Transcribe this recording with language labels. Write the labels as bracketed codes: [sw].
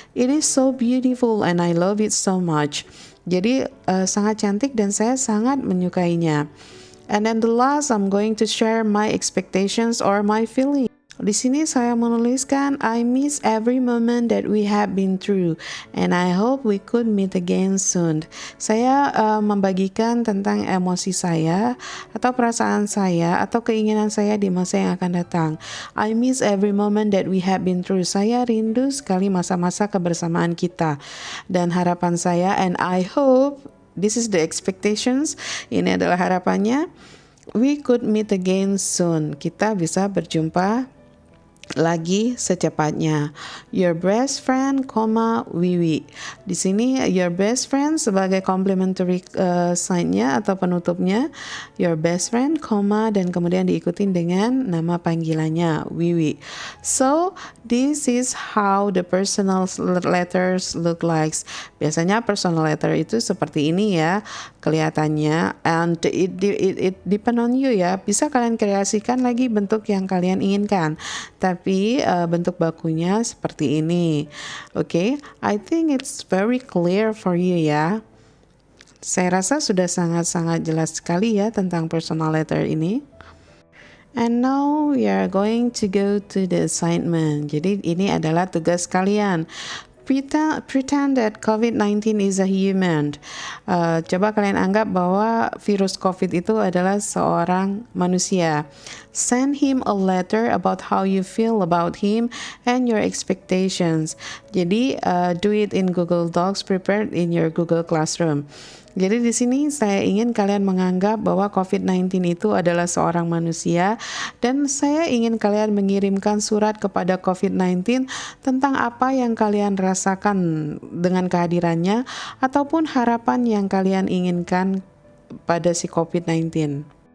[en] It is so beautiful and I love it so much. [id] Jadi sangat cantik dan saya sangat menyukainya. [en] And then the last, I'm going to share my expectations or my feelings. [id] Di sini saya menuliskan [en] I miss every moment that we have been through and I hope we could meet again soon. [id] Saya membagikan tentang emosi saya atau perasaan saya atau keinginan saya di masa yang akan datang. [en] I miss every moment that we have been through. [id] Saya rindu sekali masa-masa kebersamaan kita dan harapan saya [en] and I hope this is the expectations. [id] Ini adalah harapannya. [en] We could meet again soon. [id] Kita bisa berjumpa lagi secepatnya. [en] Your best friend, Wiwi. [id] Di sini [en] your best friend sebagai complementary sign-nya atau penutupnya. Your best friend, [id] dan kemudian diikutin dengan nama panggilannya Wiwi. [en] So this is how the personal letters look like. [id] Biasanya personal letter itu seperti ini ya kelihatannya. [en] And it depend on you [id] ya. Bisa kalian kreasikan lagi bentuk yang kalian inginkan. Tapi bentuk bakunya seperti ini. [en] Okay, I think it's very clear for you ya. [id] Saya rasa sudah sangat-sangat jelas sekali ya tentang personal letter ini. [en] And now we are going to go to the assignment. [id] Jadi ini adalah tugas kalian. [en] Pretend that COVID-19 is a human. [id] Coba kalian anggap bahwa virus COVID itu adalah seorang manusia. [en] Send him a letter about how you feel about him and your expectations. Jadi do it in Google Docs, prepared in your Google Classroom. [id] Jadi di sini saya ingin kalian menganggap bahwa COVID-19 itu adalah seorang manusia dan saya ingin kalian mengirimkan surat kepada COVID-19 tentang apa yang kalian rasakan dengan kehadirannya ataupun harapan yang kalian inginkan pada si COVID-19.